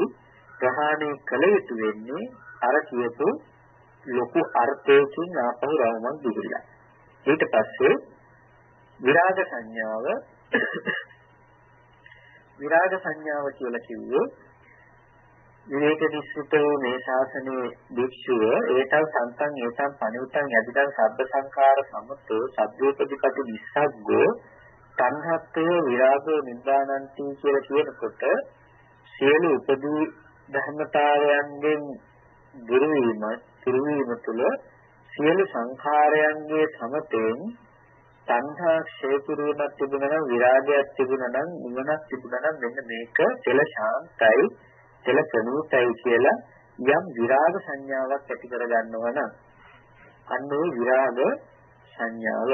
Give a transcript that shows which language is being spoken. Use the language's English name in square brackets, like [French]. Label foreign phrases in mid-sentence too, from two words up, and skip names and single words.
[Sinhala] ප්‍රහාණය කළ යුතු වෙන්නේ අර කියපු ලොකු අර්ථයකින් ආපහු රවුමක් දිගිලා. ඊට පස්සේ විරාග සංඥාව කියලා කිව්වේ [Pali] විවේක නිස්සෘතෝ [Sinhala] මේ ශාසනයේ භික්ෂුව [Pali] ඒතං සන්තං ඒතං පණිවිතං යදිදං සබ්බ සංඛාර සමතෝ සබ්බෝපදීපටි නිස්සග්ගෝ තණ්හත්තේ විරාගෝ නිබ්බානන්ති [Sinhala] කියලා කියනකොට සියලු උපදී ධර්මතාවයන්ගෙන් දුරු වීම තුළ සියලු සංඛාරයන්ගේ සමතෙන් තණ්හා ක්ෂය කිරීමක් තිබුණා නම්, විරාගයක් තිබුණා නම්, නිවනක් තිබුණා නම් මෙන්න මේක තෙල ශාන්තයි, තෙල ප්‍රණීතයි කියලා යම් විරාග සංඥාවක් ඇති කරගන්නවා නම් අන්න ඒ විරාග සංඥාව.